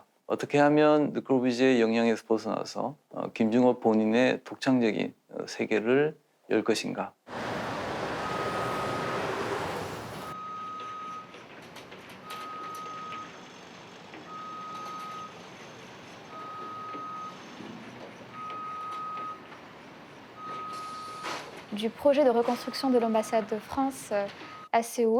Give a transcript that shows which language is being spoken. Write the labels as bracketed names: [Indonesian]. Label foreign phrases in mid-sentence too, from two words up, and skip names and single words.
[Korean] 어떻게 하면 르크루비지의 영향에서 벗어나서 김중업 본인의 독창적인 세계를 열 것인가. [French] Du projet de reconstruction de l'ambassade de France à Séoul.